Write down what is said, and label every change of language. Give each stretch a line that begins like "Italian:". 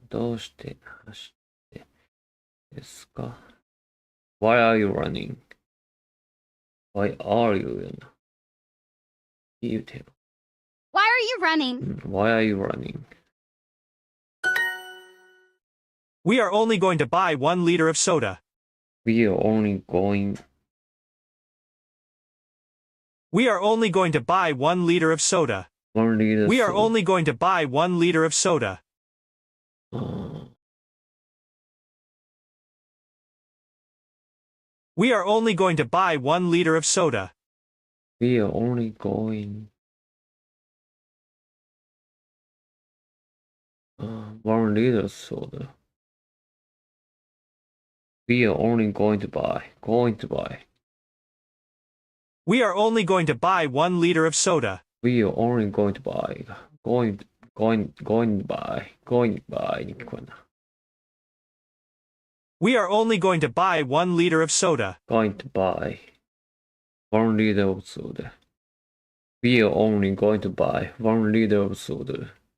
Japanese: どうして走ってですか？
English: Why are you running? Why are you
Japanese: やな。言うてよ。
English: Why are you running? Why are you running? We are only going to buy 1 liter of soda. We are only going We are only going to buy 1 liter of soda. 1 liter. We are only going to buy 1 liter of soda. We are only going to buy 1 liter of soda. We are only going 1 liter soda. We are only going to buy. We are only going to buy 1 liter of soda. We are only going to buy. Going by
Japanese: に聞こえるな。
English: We are only going to buy 1 liter of soda. Going to buy 1 liter of soda. We are only going to buy 1 liter of soda.